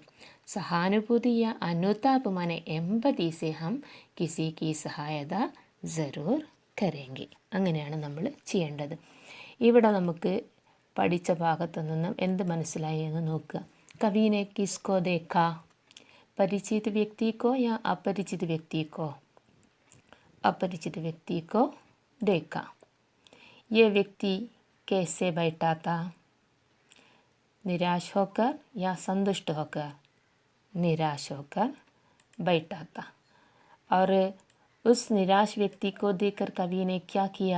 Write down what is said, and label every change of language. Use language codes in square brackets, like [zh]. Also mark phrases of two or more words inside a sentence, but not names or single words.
[hi] सहानुभूति या अनुताप माने एम्पथी से हम किसी की सहायता ज़रूर करेंगे. [ml] അങ്ങനെയാണ് നമ്മൾ ചെയ്യേണ്ടത്. ഇവിടെ നമുക്ക് പഠിച്ച ഭാഗത്തു നിന്നും എന്ത് മനസ്സിലായി എന്ന് നോക്കുക. [hi] कवि ने किसको देखा? परिचित व्यक्ति को या अपरिचित व्यक्ति को? अपरिचित व्यक्ति को देखा. ये व्यक्ति कैसे बैठा था? निराश होकर या संतुष्ट होकर? निराश होकर बैठा था. और उस निराश व्यक्ति को देखकर कवि ने क्या किया?